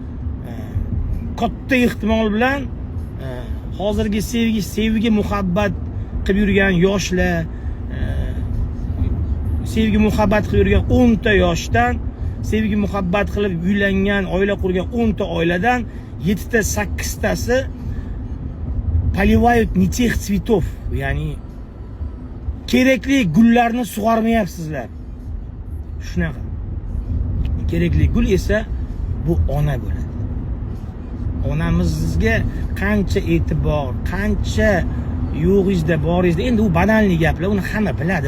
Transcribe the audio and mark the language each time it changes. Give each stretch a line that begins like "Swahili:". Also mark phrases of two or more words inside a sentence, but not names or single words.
Uzbek: Katta ehtimol bilan hozirgi sevgi muhabbat qilib yurgan yoshlar, sevgi muhabbat qilib yurgan 10 ta yoshdan, sevgi muhabbat qilib uylangan, oila qurgan 10 ta oiladan 7 ta 8 tasi
Russian: поливают не тех цветов,
Uzbek: ya'ni kerakli gullarni sug'ormayapsizlar. Shunaqa. Kerakli gul esa bu ona bo'ladi. Onamizga qancha e'tibor, qancha yo'g'ingizda, boringizda, endi u banalniy gaplar, uni hamma biladi.